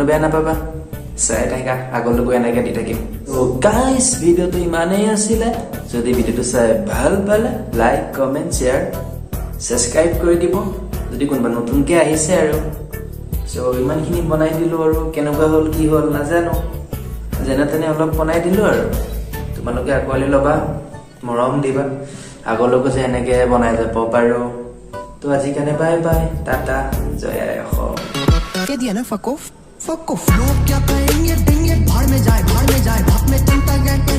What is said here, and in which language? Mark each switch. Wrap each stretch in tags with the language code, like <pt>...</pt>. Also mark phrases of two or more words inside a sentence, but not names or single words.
<as>বেয়া নাপাবা চাই থাকা আগলৈকো এনেকে দি থাকিম গাইজ ভিডিঅ'টো ইমানেই আছিলে যদি ভিডিঅ'টো চাই ভাল পালে</as> <en>like comment share subscribe</en> <as>কৰি দিব যদি কোনোবা নতুনকৈ আহিছে আৰু ইমানখিনি বনাই দিলোঁ আৰু কেনেকুৱা হ'ল কি হ'ল নাজানো যেনে তেনে অলপ বনাই দিলোঁ আৰু তোমালোকে আঁকোৱালি ল'বা মৰম দিবা আগলৈকো যে এনেকৈ বনাই যাব পাৰোঁ তো আজি কাৰণে</as> <en>bye bye tata</en> <as>জয় আই অসম</as> <hi>कह दिया ना</hi> <en>fuck off</en> <hi>लोग क्या कहेंगे भाड़ में जाए भाप में</hi>